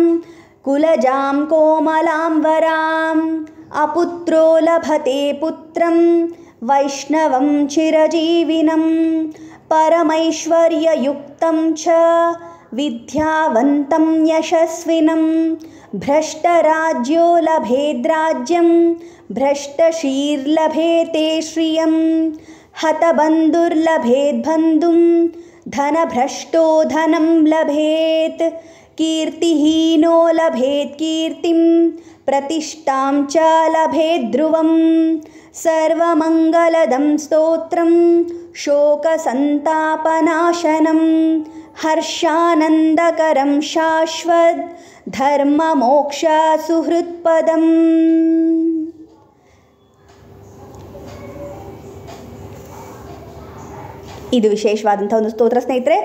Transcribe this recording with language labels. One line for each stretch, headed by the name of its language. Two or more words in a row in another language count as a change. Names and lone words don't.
Sanskrit: ಕುಲಜಾಂ ಕೋಮಲಾಂ ವರಾಂ ಅಪುತ್ರೋ ಲಭತೆ ಪುತ್ರಂ ವೈಷ್ಣವಂ ಚಿರಜೀವಿನಂ ಪರಮೈಶ್ವರ್ಯಯುಕ್ತಂ ಚ ವಿದ್ಯಾವಂತಂ ಯಶಸ್ವಿನಂ ಭ್ರಷ್ಟರಾಜ್ಯೋ ಲಭೇದ್ರಾಜ್ಯಂ ಭ್ರಷ್ಟಶೀರ್ಲಭೇತೆ ಶ್ರಿಯಂ ಹತಬಂಧುರ್ಲಭೇದ್ಬಂಧುಂ ಧನಭ್ರಷ್ಟೋ ಧನಂ ಲಭೇತ್ ಕೀರ್ತಿಹೀನೋ ಲಭೇತ್ ಕೀರ್ತಿಂ ಪ್ರತಿಷ್ಠಾಂ ಚ ಲಭೇದ್ಧ್ರುವಂ ಸರ್ವಮಂಗಲದಂ ಸ್ತೋತ್ರಂ ಶೋಕಸಂತಾಪನಾಶನಂ ಹರ್ಷಾನಂದಕರಂ ಶಾಶ್ವತ್ ಧರ್ಮಮೋಕ್ಷ ಸುಹೃತ್ಪದಂ.
Kannada: ಇದು ವಿಶೇಷವಾದಂಥ ಒಂದು ಸ್ತೋತ್ರ ಸ್ನೇಹಿತರೆ.